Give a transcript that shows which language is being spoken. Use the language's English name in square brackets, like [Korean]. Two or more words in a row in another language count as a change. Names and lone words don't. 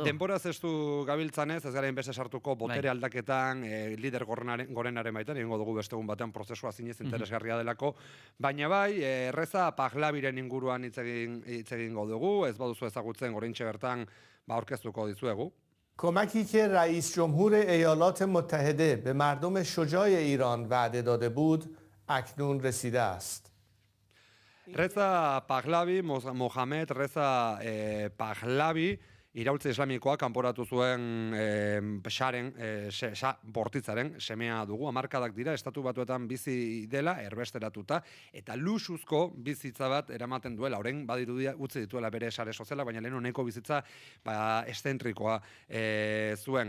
[Basque] Denboraz ez du gabiltzanez, ez garen beste sartuko botere aldaketan, lider gorenaren baitan, egingo dugu beste egun batean prozesua zinez interesgarria delako, baina bai, Reza Pahlaviren inguruan hitz egingo dugu, ez baduzu ezagutzen oraintxe bertan aurkeztuko dizuegu. [Persian] کمکی که رئیس جمهور ایالات متحده به مردم شجاع ایران وعده داده بود اکنون رسیده است. [Basque] Reza Pahlavi, Mohamed Reza Pahlavi, iraultze islamikoa kanporatu zuen bortitzaren semea dugu, hamarkadak dira, estatu batuetan bizi dela, erbesteratuta, eta luxuzko bizitza bat eramaten duela, orain badirudia utzi dituela bere sare soziala, baina lehen honeko bizitza estentrikoa zuen.